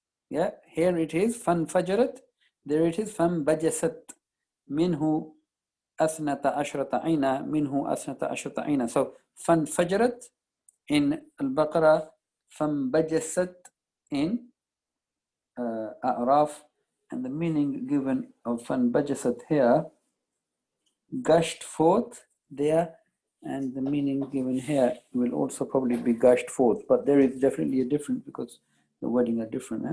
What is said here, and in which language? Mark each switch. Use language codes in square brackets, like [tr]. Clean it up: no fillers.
[en] Yeah, here it is فانفجرت. There it is [ar] فانبجست منه 12 عينا منه 12 عينا. So فانفجرت [en] in Al-Baqarah, فَانْبَجَسَتْ in A'raf, and the meaning given of فَانْبَجَسَتْ here, gushed forth there, and the meaning given here will also probably be gushed forth, but there is definitely a difference because the wording are different.